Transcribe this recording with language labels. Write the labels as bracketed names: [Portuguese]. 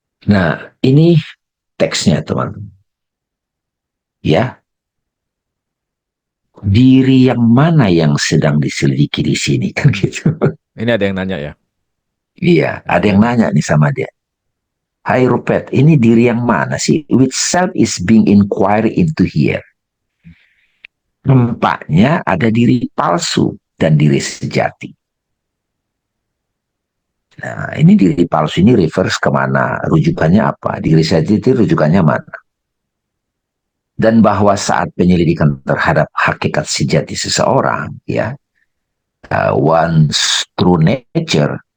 [Indonesian] Nah, ini teksnya teman-teman. Ya, diri yang mana yang sedang diselidiki di sini kan gitu. Ini ada yang nanya ya. Iya, ada yang Oke. nanya nih sama dia. Hai Rupert, ini diri yang mana sih? [English] Which self is being inquired into here? [Indonesian] Nampaknya ada diri palsu dan diri sejati. Nah, ini diri palsu ini reverse kemana? Rujukannya apa? Diri sejati itu rujukannya mana? Dan bahwa saat penyelidikan terhadap hakikat sejati seseorang, ya, [English] one's true nature,